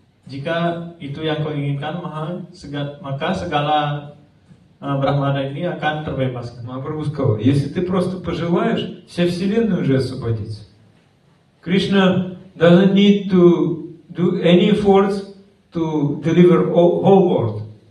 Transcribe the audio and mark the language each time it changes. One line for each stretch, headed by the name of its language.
Indonesian: jika itu yang kau inginkan, maka segala Brahmana ini akan terbebaskan.
Russian: Махапрабху сказал, если ты просто пожелаешь, вся Вселенная уже освободится.
English: Krishna doesn't need to do any efforts to deliver whole world.